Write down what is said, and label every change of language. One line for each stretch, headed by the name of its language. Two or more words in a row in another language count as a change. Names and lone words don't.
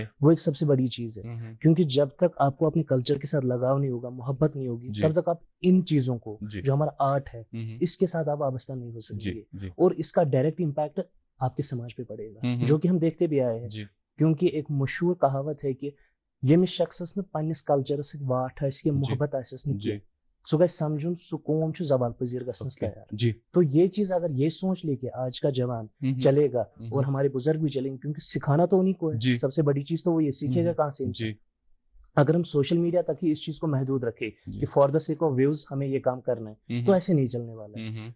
Urdu: وہ ایک سب سے بڑی چیز ہے، کیونکہ جب تک آپ کو اپنے کلچر کے ساتھ لگاؤ نہیں ہوگا، محبت نہیں ہوگی، تب تک آپ ان چیزوں کو جو ہمارا آرٹ ہے اس کے ساتھ آپ وابستہ نہیں ہو سکیں گے. اور اس کا
English: direct impact
Urdu: آپ کے سماج پہ پڑے گا، جو کہ ہم دیکھتے بھی آئے ہیں. کیونکہ ایک مشہور کہاوت ہے کہ
Kashmiri: یمس شخصس نے پنس کلچر ست واٹ آس کی محبت آسس نہ سہ گژھِ سمجھن سہ قوم چھُ زوال پذیر گژھنس تیار.
Urdu: تو یہ چیز اگر یہ سوچ لے کہ آج کا جوان چلے گا اور ہمارے بزرگ بھی چلیں گے، کیونکہ سکھانا تو انہیں کو ہے، سب سے بڑی چیز تو وہ یہ سیکھے گا کہاں سے. اگر ہم
English: social media
Urdu: تک ہی اس چیز کو محدود رکھے کہ
English: for the sake of views
Urdu: ہمیں یہ کام کرنا ہے، تو ایسے نہیں چلنے والا ہے.